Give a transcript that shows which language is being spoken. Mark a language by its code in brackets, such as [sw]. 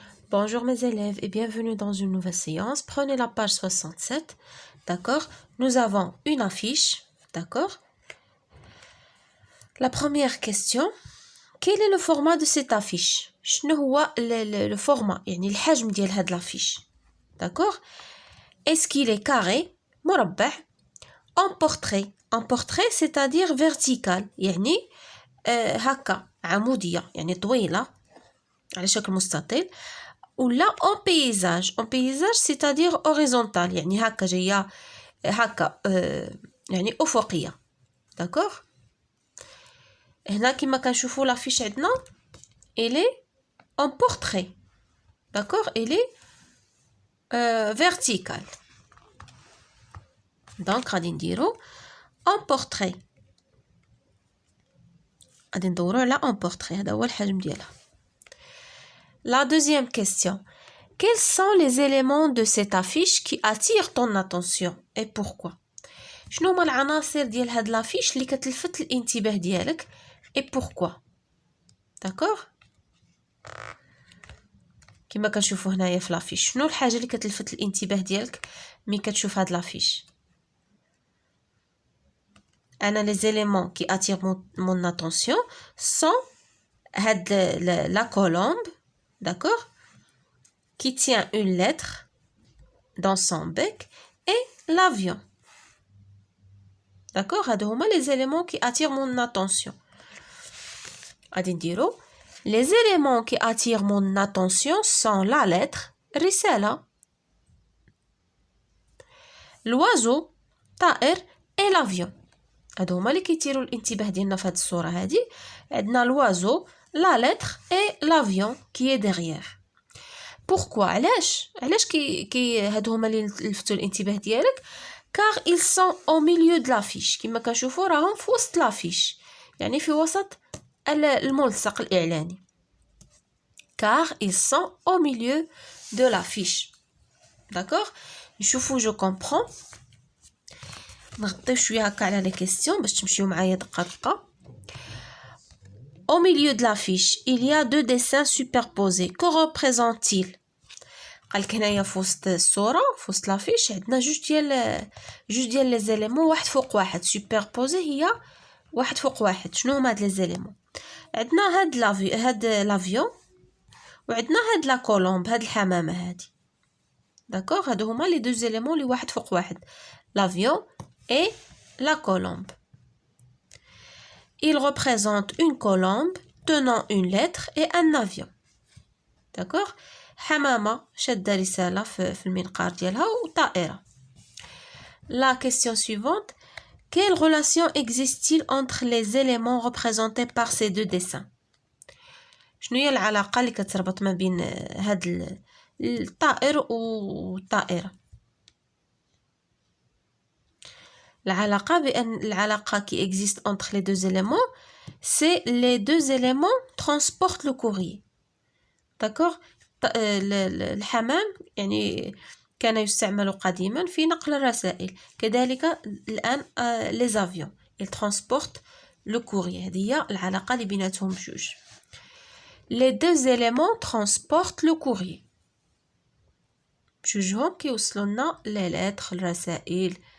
[fr] Bonjour mes élèves et bienvenue dans une nouvelle séance. Prenez la page 67, d'accord? Nous avons une affiche, d'accord? La première question, quel est le format de cette affiche? [ar] شنو هو [fr] le format, [ar] يعني الحجم ديال هاد [fr] l'affiche, d'accord? Est-ce qu'il est carré, [ar] مربع, [fr] en portrait? En portrait, c'est-à-dire vertical, [ar] يعني هكا عمودية, يعني طويلة على شكل مستطيل. [fr] Ou là en paysage c'est-à-dire horizontal [ar] يعني هكا جايه هكا يعني افقيه d'accord هنا كما كنشوفوا لافيش عندنا [fr] elle est en portrait d'accord elle est verticale donc [ar] غادي نديرو en portrait غادي ندورو على en portrait هذا هو الحجم ديالها. [fr] La deuxième question. Quels sont les éléments de cette affiche qui attirent ton attention et pourquoi? [ar] شنو هما العناصر ديال هاد لافيش اللي كتلفت الانتباه ديالك [fr] et pourquoi? d'accord [ar] كما كنشوفوا هنايا في لافيش شنو الحاجه اللي كتلفت الانتباه ديالك ملي كتشوف هاد لافيش؟ [fr] انا les éléments qui attirent mon attention sont هاد la colombe d'accord qui tient une lettre dans son bec et l'avion. D'accord? [ar] هادو هما [fr] les éléments qui attirent mon attention. [ar] غادي نديرو [fr] les éléments qui attirent mon attention sont la lettre [ar] رسالة, [fr] l'oiseau [ar] طائر [fr] et l'avion. [ar] هادو هما اللي كيثيروا الانتباه ديالنا في هاد الصورة هادي. عندنا [fr] l'oiseau, la lettre et l'avion qui est derrière. Pourquoi? [ar] علاش هادو هما اللي لفتوا الانتباه ديالك؟ [fr] car ils sont au milieu de l'affiche. [ar] كما كنشوفوا راهم في وسط لافيش يعني في وسط الملصق الإعلاني. [fr] car ils sont au milieu de l'affiche. d'accord [ar] نشوفوا [fr] je comprends. [ar] نغطيو شويه هكا على لي كيسيون باش تمشيو معايا دقه دقه. [fr] Au milieu de l'affiche, il y a deux dessins superposés. Que représentent-ils? [ar] قالك هنايا في وسط الصوره في وسط لافيش عندنا جوج ديال لي زيليمون واحد فوق واحد. سوبربوزي هي واحد فوق واحد. شنو هما هاد لي زيليمون؟ عندنا هاد لافيون وعندنا هاد لا كولومب هاد الحمامه هادي. داكوغ هادو هما لي دو زيليمون لي واحد فوق واحد. [fr] لافيون et la colombe. Il représente une colombe tenant une lettre et un avion. D'accord? [ar] حمامة شادة رسالة في المنقار ديالها وطائرة. [fr] La question suivante. Quelle relation existe-t-il entre les éléments représentés par ces deux dessins? [ar] شنو هي العلاقة اللي كتربط ما بين هاد الطائر والطائرة؟ [fr] العلاقة qui existe entre les deux éléments, c'est les deux éléments transportent le courrier. d'accord [ar] الحمام يعني كان يستعمل قديما في نقل الرسائل. كذلك الآن [fr] les avions ils transportent le courrier. [ar] هذه هي العلاقة اللي بيناتهم بجوج. [fr] les deux éléments transportent le courrier. [ar] بجوجهم كيوصلوا لنا [fr] les lettres [ar] الرسائل.